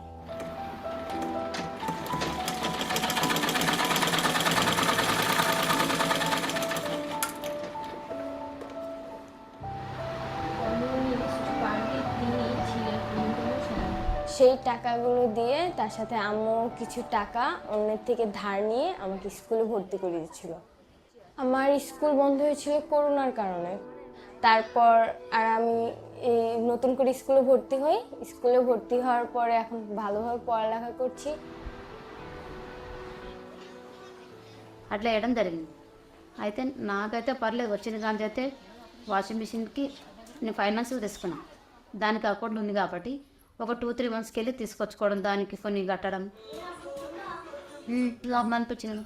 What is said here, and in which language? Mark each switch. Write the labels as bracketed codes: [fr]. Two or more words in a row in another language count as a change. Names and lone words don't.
[bn] সেই টাকাগুলো দিয়ে তার সাথে আম্মু কিছু টাকা অন্যের থেকে ধার নিয়ে আমাকে স্কুলে ভর্তি করে দিয়েছিল। আমার স্কুল বন্ধ হয়েছিল করোনার কারণে। তারপর আর আমি এই নতুন করে স্কুলে ভর্তি হই। স্কুলে ভর্তি হওয়ার পরে এখন ভালোভাবে পড়ালেখা করছি। [te] అట్లా వేయడం జరిగింది. అయితే నాకైతే పర్లేదు, వచ్చింది కానీ అయితే [en] washing machine-కి [te] నేను ఫైనాన్స్ తీసుకున్నాను. దానికి అకౌంట్ ఉంది కాబట్టి ఒక 2-3 మంత్స్కి వెళ్ళి తీసుకొచ్చుకోవడం, దానికి కొన్ని కట్టడం లాభం అనిపించింది.